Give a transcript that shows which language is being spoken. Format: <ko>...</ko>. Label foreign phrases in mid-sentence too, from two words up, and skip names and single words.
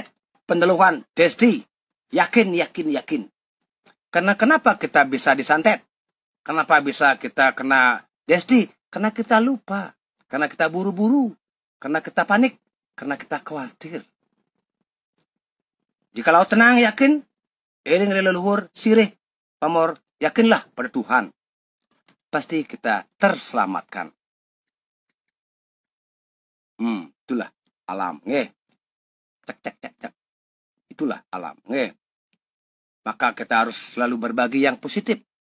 <id>Pendeluhan. Desti. Yakin, yakin, yakin. Karena kenapa kita bisa disantet? Kenapa bisa kita kena desti? Karena kita lupa. Karena kita buru-buru. Karena kita panik. Karena kita khawatir. Jikalau tenang, yakin,</id> <jv>eling leluhur,</jv> <id>sirih, pamor, yakinlah pada Tuhan. Pasti kita terselamatkan. Itulah alam. Cek, cek, cek, cek. Itulah alam. Maka kita harus selalu berbagi yang positif.</id>